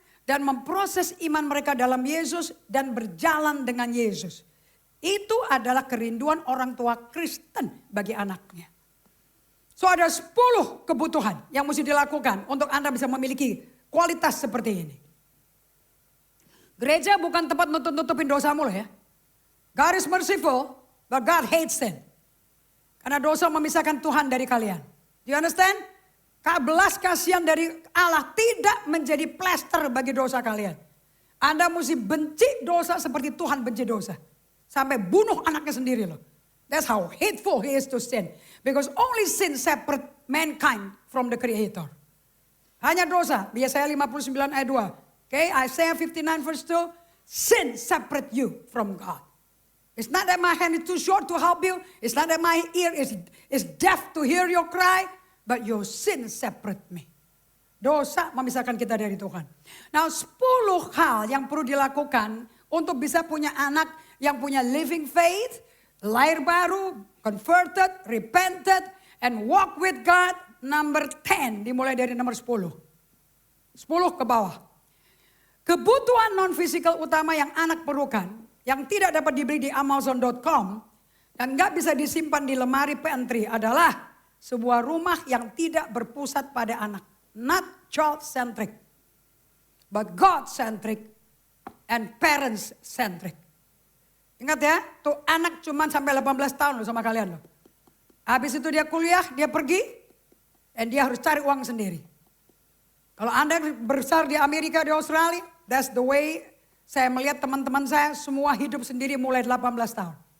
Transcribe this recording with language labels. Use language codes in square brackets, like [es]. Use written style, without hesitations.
[id] dan memproses iman mereka dalam Yesus dan berjalan dengan Yesus. Itu adalah kerinduan orang tua Kristen bagi anaknya. So ada 10 kebutuhan yang mesti dilakukan untuk Anda bisa memiliki kualitas seperti ini. Gereja bukan tempat nutup-nutupin dosamu loh ya. [en] God is merciful, but God hates sin. [id] Karena dosa memisahkan Tuhan dari kalian. [en] Do you understand? [id] Belas kasihan dari Allah tidak menjadi plester bagi dosa kalian. Anda mesti benci dosa seperti Tuhan benci dosa. Sampai bunuh anaknya sendiri loh. [en] That's how hateful he is to sin. Because only sin separate mankind from the Creator. [id] Hanya dosa. Yesaya 59 ayat 2. [en] Okay, Isaiah 59 verse 2. Sin separate you from God. It's not that my hand is too short to help you. It's not that my ear is deaf to hear your cry. But your sin separate me. [id] Dosa memisahkan kita dari Tuhan. Nah 10 hal yang perlu dilakukan untuk bisa punya anak yang punya living faith, lahir baru, [en] converted, repented, and walk with God. Number 10, [id] dimulai dari nomor 10. 10 ke bawah. Kebutuhan non-fisikal utama yang anak perlukan, yang tidak dapat dibeli di Amazon.com, dan gak bisa disimpan di lemari pantry adalah sebuah rumah yang tidak berpusat pada anak. [en] Not child-centric, but God-centric and parents-centric. [id] Ingat ya, tuh anak cuma sampai 18 tahun loh sama kalian loh. Habis itu dia kuliah, dia pergi, dan dia harus cari uang sendiri. Kalau Anda besar di Amerika, di Australia, [en] that's the way [id] saya melihat teman-teman saya semua hidup sendiri mulai 18 tahun.